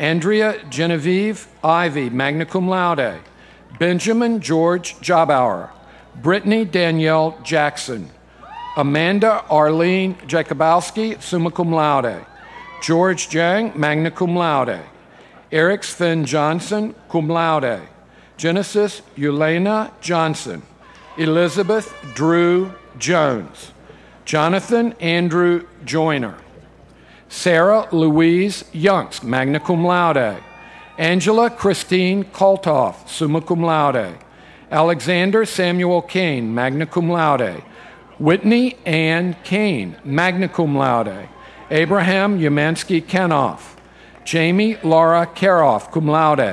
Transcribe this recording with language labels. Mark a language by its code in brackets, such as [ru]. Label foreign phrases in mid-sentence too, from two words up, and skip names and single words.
[en] Andrea Genevieve Ivy, [la] magna cum laude. [en] Benjamin George Jobauer. Brittany Danielle Jackson. Amanda Arlene Jakubowski, [la] summa cum laude. [en] George Jang, [la] magna cum laude. [en] Eric Sven Johnson, [la] cum laude. [en] Genesis Yelena Johnson. Elizabeth Drew Jones. Jonathan Andrew Joyner. Sarah Louise Younks, [la] magna cum laude. [en] Angela Christine Koltoff, [la] summa cum laude. [en] Alexander Samuel Kane, [la] magna cum laude. [en] Whitney Ann Kane, [la] magna cum laude. [en] Abraham Umansky Kenoff. Jamie Laura Karoff, [la] cum laude.